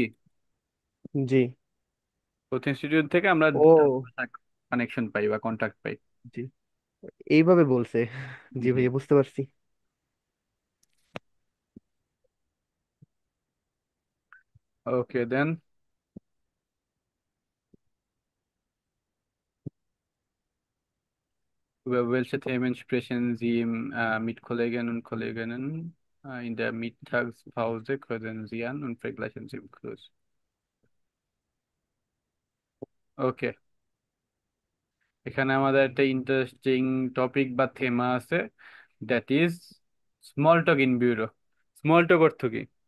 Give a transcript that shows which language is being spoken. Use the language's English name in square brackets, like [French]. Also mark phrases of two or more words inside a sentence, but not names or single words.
[Bangla] জি। গোথ ইনস্টিটিউট থেকে আমরা ও কানেকশন পাই বা কন্টাক্ট পাই। জি, এইভাবে বলছে। জি জি। ভাইয়া, বুঝতে পারছি। ওকে দেন, [German] welche Themen sprechen Sie mit Kollegen und Kolleginnen in der Mittagspause? Kreuzen Sie an und vergleichen Sie im Kurs. [Bangla] ওকে, এখানে আমাদের একটা ইন্টারেস্টিং টপিক বা থেমা আছে, দ্যাট ইজ [English] small talk [German] im Büro. [English] small talk [Bangla] অর্থ কি?